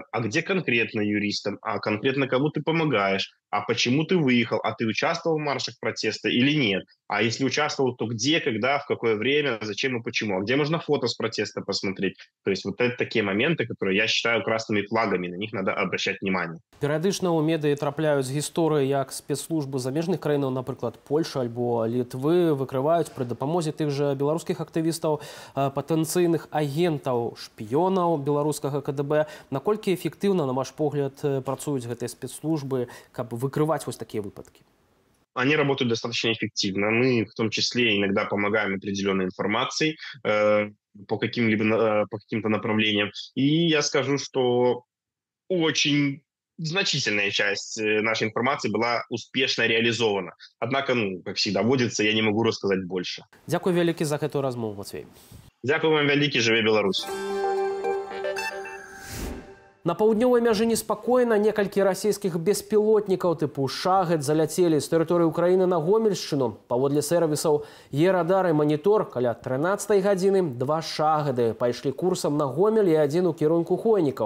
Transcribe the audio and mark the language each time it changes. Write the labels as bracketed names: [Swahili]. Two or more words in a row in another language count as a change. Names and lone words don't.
[Russian] А где конкретно юристом? А конкретно кому ты помогаешь? А почему ты выехал? А ты участвовал в маршах протеста или нет? А если участвовал, то где, когда, в какое время, зачем и почему? А где можно фото с протеста посмотреть? То есть вот это такие моменты, которые я считаю красными флагами, на них надо обращать внимание. [Belarusian] Перыядычна ў медыі трапляюць гісторыі, як спецслужбы замежных краінаў, напрыклад, Польши альбо Літвы, выкрываюць пры дапамозе тых жа беларускіх актывістаў патэнцыйных агентаў, шпіёнаў беларускага КДБ. Наколькі эфектыўна, на ваш погляд, працуюць гэтыя спецслужбы, каб выкрываць такія выпадкі? [Russian] Они работают достаточно эффективно. Мы в том числе иногда помогаем определенной информацией по каким-то направлениям. И я скажу, что очень значительная часть нашей информации была успешно реализована. Однако, как всегда водится, я не могу рассказать больше. [Belarusian] Дякую вялікі за гэтую размову, Матвей. Дякую вам вялікі, жыве Беларусь. На паўднёвай мяжы неспакойна. Некалькі расійскіх беспілотнікаў тыпу «Шахед» заляцелі з тэрыторыі Украіны на Гомельшчыну. Паводле сервісаў «Е-радар» і «Манітор» каля 13 гадзіны 2 «Шахеды» пайшлі курсам на Гомель і 1 у кірунку Хойнікаў.